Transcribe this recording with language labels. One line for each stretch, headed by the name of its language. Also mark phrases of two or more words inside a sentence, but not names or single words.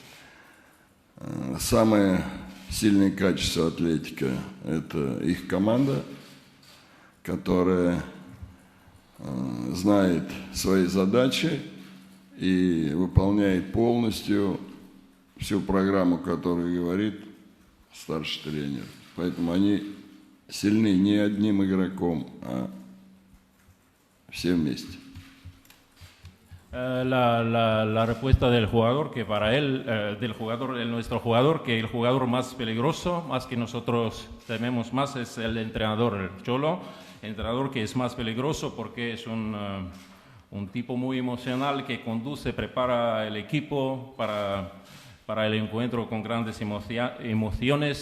Russian: Самое сильное качество Атлетика – это их команда, которая знает свои задачи и выполняет полностью всю программу, которую говорит старший тренер. Поэтому они сильны не одним игроком, а все вместе.
Spanish: La respuesta del jugador, que para él, nuestro jugador, que el jugador más peligroso, más que nosotros tememos más, es el entrenador, el Cholo. Entrenador que es más peligroso porque es un tipo muy emocional que conduce, prepara el equipo para el encuentro con grandes emociones.